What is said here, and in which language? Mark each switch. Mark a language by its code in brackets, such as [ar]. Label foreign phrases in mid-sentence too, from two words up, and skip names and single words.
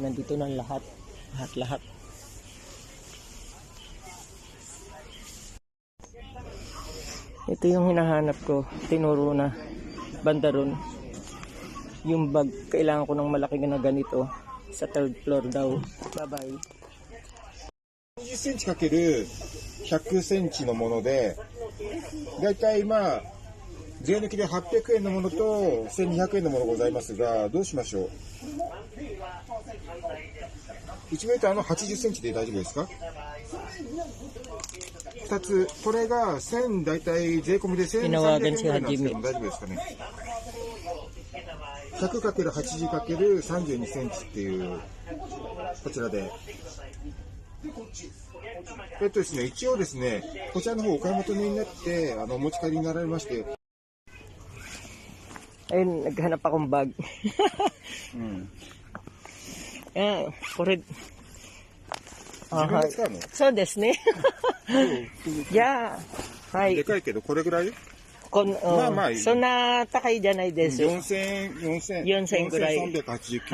[tl] Nandito nang lahat. Lahat. Ito yung hinahanap ko. Tinuro na. Banda ron. Yung bag. Kailangan ko ng malaki na ganito. Sa [en] third floor [tl] daw. Bye-bye. [ja] 20 センチ ×100 センチのもので、だいたいまあ、税抜きで800円のものと1200円のものございますが、どうしましょう。1メーターの80センチで大丈夫ですか。2つ、これが1000、だいたい税込みで1300円ぐらいなんですけども大丈夫ですかね。100×80×32 センチっていう、こちらで。ですね、一応ですね、こちらの方お買い求めになって、お持ち帰りになられまして。 [tl] Ayun, naghanap akong bag. [ja] これ。自分で使うの？そうですね。いや、はい。でかいけど、これぐらい？まあまあ、そんな高いじゃないです。 4000ぐらい。4389。